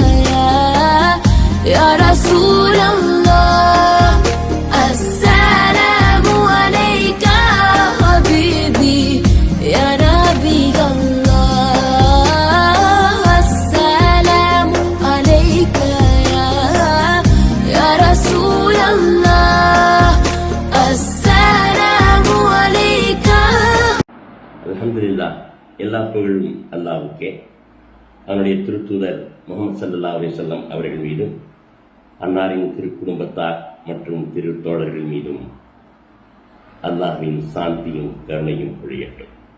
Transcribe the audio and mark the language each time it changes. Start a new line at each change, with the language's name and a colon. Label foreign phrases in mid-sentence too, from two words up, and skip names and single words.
Arabic: يا رسول الله السلام عليك حبيبي يا نبي الله السلام عليك يا رسول الله السلام عليك.
Tamil: அல்ஹம்துலில்லாஹ், எல்லா புகழும் அல்லாஹ்வுக்கே. அவனுடைய திருத்தூதர் முஹம்மது
Arabic: صلى الله عليه وسلم
Tamil: அவர்கள் மீதும் அன்னாரின் திருக்குடும்பத்தார் மற்றும் திருத்தோழர்கள் மீதும் அல்லாஹ்வின் சாந்தியும் கருணையும் பொழியட்டும்.